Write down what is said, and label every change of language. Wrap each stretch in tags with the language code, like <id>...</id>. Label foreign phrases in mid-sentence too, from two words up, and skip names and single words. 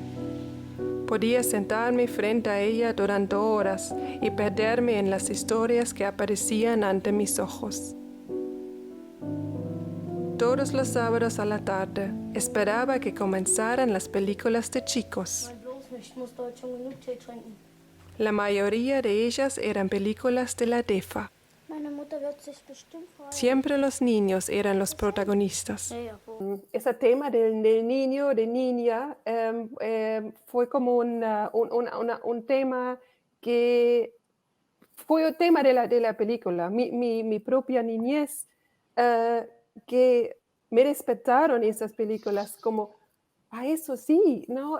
<es>Podía sentarme frente a ella durante horas y perderme en las historias que aparecían ante mis ojos. todos los sábados a la tarde esperaba que comenzaran las películas de chicos.</es> <de>Bloß nicht, ich muss heute schon genug Tee trinken.</de> <es>La mayoría de ellas eran películas de la DEFA.</es> <de>Meine Mutter wird sich bestimmt freuen.</de> <es>Siempre los niños eran los protagonistas.</es> <de>Ja, wo?</de> <es>Ese tema del niño, de niña, fue como un tema que fue el tema de la película. Mi propia niñez, que me respetaron esas películas como, eso sí, ¿no?</es>